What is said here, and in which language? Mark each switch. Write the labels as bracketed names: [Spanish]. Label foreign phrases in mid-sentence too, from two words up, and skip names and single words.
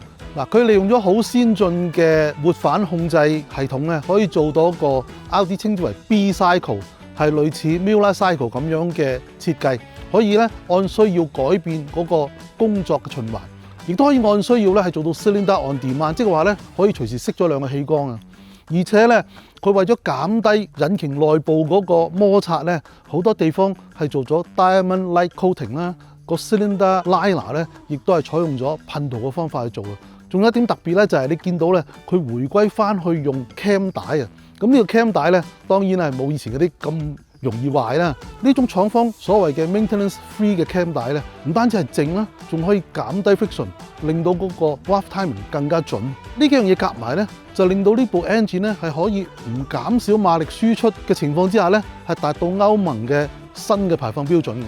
[Cantonese] 嗱，佢利用咗好先進嘅活返控制系統咧，可以做到一個 RD 稱之為 [English] B cycle， [Cantonese] 係類似 [English] Miller cycle [Cantonese] 咁樣嘅設計，可以咧按需要改變嗰個工作嘅循環，亦都可以按需要咧係做到 [English] cylinder on demand， [Cantonese] 即係話咧可以隨時熄咗兩個氣缸啊！而且咧，佢為咗減低引擎內部嗰個摩擦咧，好多地方係做咗 [English] diamond light coating [Cantonese] 啦，個 [English] cylinder liner [Cantonese] 咧亦都係採用咗噴塗嘅方法去做嘅。仲有一點特別咧，就係你見到咧，佢回歸翻去用 cam 帶啊。咁呢個 cam 帶咧，當然係冇以前嗰啲咁容易壞啦。呢種廠方所謂嘅 [English] maintenance free [Cantonese] 嘅 cam 帶咧，唔單止係靜啦，仲可以減低 friction， 令到嗰個 [English] watt timing [Cantonese] 更加準。呢幾樣嘢夾埋咧，就令到呢部 engine 咧係可以唔減少馬力輸出嘅情況之下咧，係達到歐盟嘅新嘅排放標準嘅。